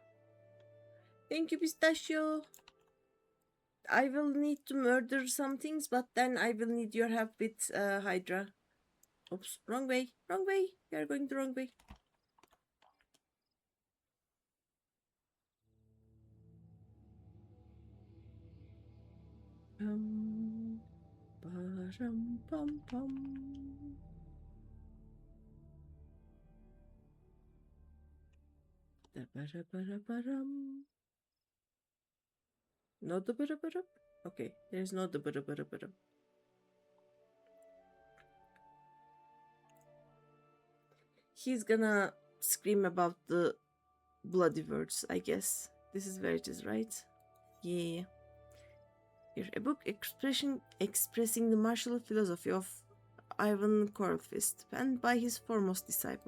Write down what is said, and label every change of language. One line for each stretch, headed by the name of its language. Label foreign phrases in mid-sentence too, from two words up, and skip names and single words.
English: Thank you, Pistachio. I will need to murder some things, but then I will need your help with Hydra. Oops, wrong way, wrong way. We are going the wrong way. Ba-rum, pum, pum. Da-ba-da-ba-da-ba-dum. No da-ba-da-ba-dum? Okay, there's no da-ba-da-ba-da-ba-dum. He's gonna scream about the bloody words, I guess. This is where it is, right? Yeah. Here, a book expressing the martial philosophy of Ivan Corlfist, penned by his foremost disciple.